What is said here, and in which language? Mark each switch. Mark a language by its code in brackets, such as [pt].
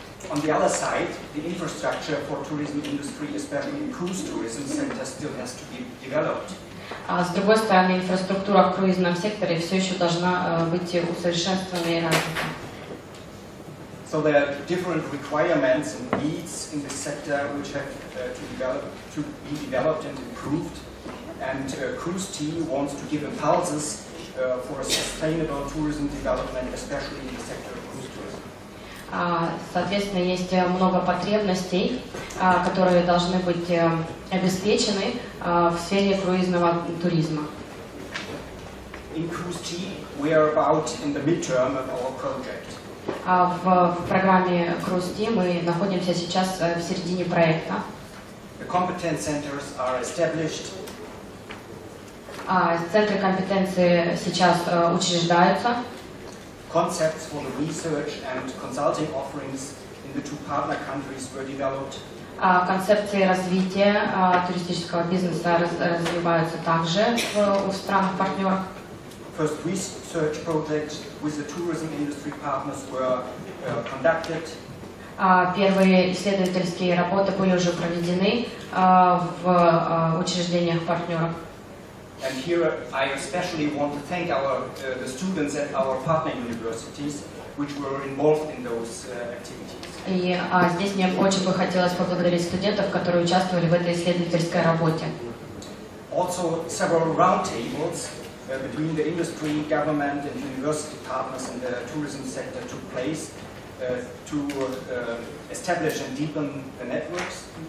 [en] On the other side, the infrastructure for tourism industry, especially cruise tourism sector, still has to be developed. [ru] С другой стороны, инфраструктура в круизном секторе все еще должна быть усовершенствована и развита. [en] So there are different requirements and needs in this sector which have to be developed and improved. And CruiseT wants to give impulses for sustainable tourism development, especially in the sector of cruise tourism. [ru] Соответственно, есть много потребностей, которые должны быть обеспечены в сфере круизного туризма. [en] In CruiseT, we are about in the midterm of our project. [ru] В программе CruiseT мы находимся сейчас в середине проекта. [en] The competence centers are established. [ru] Центры компетенции сейчас учреждаются. [en] Concepts for the research and consulting offerings in the two partner countries were developed. [ru] Концепции развития туристического бизнеса развиваются также в странах-партнерах. [en] First research projects with the tourism industry partners were conducted. [ru] Первые исследовательские работы были уже проведены в учреждениях партнеров. [en] And here I especially want to thank the students at our partner universities which were involved in those activities. [ru] И здесь мне очень бы хотелось поблагодарить студентов, которые участвовали в этой исследовательской работе. [en] Also several roundtables between the industry, government and university partners in the tourism sector took place to establish and deepen the networks.